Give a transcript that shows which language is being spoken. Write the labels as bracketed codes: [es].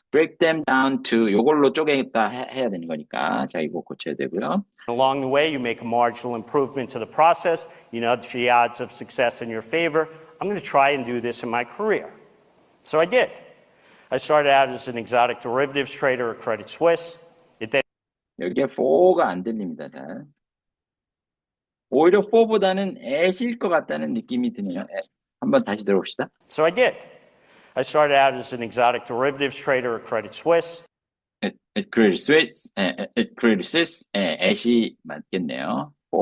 [en] break them down to [ko] 요걸로 쪼개겠다 해야 되는 거니까. 자, 이거 고쳐야 되고요. [en] along the way, you make a marginal improvement to the process. You nudge the odds of success in your favor. I'm going to try and do this in my career. So I did. I started out as an exotic derivatives trader at Credit Suisse. It then [ko] 여기에 for가 안 들립니다. 잘. 오히려 for보다는 at일 것 같다는 느낌이 드네요. 한번 다시 들어봅시다. [en] So I did. I started out as an exotic derivatives trader at Credit Suisse. at Credit Suisse, [ko] at이 맞겠네요.